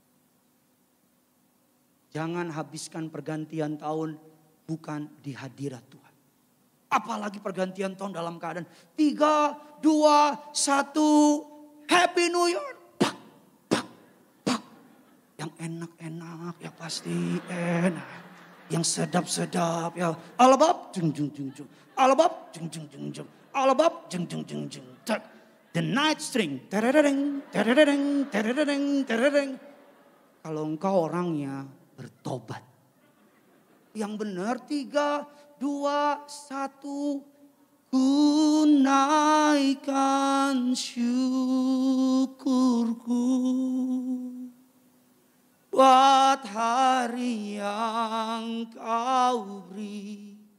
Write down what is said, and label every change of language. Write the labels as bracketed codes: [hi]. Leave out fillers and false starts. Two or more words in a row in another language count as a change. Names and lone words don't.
[id] Jangan habiskan pergantian tahun bukan di hadirat Tuhan. Apalagi pergantian tahun dalam keadaan 3, 2, 1. [en] Happy New Year. [id] Pak, pak, pak. Yang enak-enak ya pasti enak. Yang sedap-sedap ya. Alabab, jeng jeng jeng jeng. Alabab, jeng jeng jeng jeng. Alabab, jeng jeng jeng jeng. The night string. Terereng, terereng, terereng, terereng. Kalau engkau orangnya bertobat. Yang benar 3, 2, 1. Ku naikkan syukurku buat hari yang kau beri.